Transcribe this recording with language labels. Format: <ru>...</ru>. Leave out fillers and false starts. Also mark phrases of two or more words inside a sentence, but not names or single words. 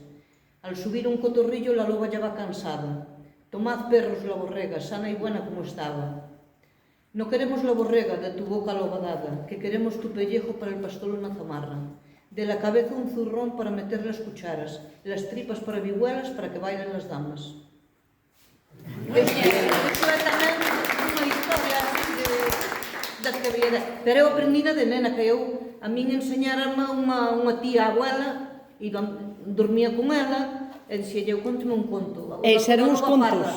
<es>Al subir un cotorrillo la loba ya va cansada. Tomad, perros, la borrega, sana y buena como estaba. No queremos la borrega de tu boca lobadada, que queremos tu pellejo para el pastor una zamarra. De la cabeza un zurrón para meter las cucharas, las tripas para vihuelas para que bailen las damas.</es> <gl>Isto é tamén unha historia das que había... Pero eu aprendina de nena, que eu a min enseñarame unha tía abuela e dormía con ela e dixelle, eu conteme un conto. E eran uns contos.</gl>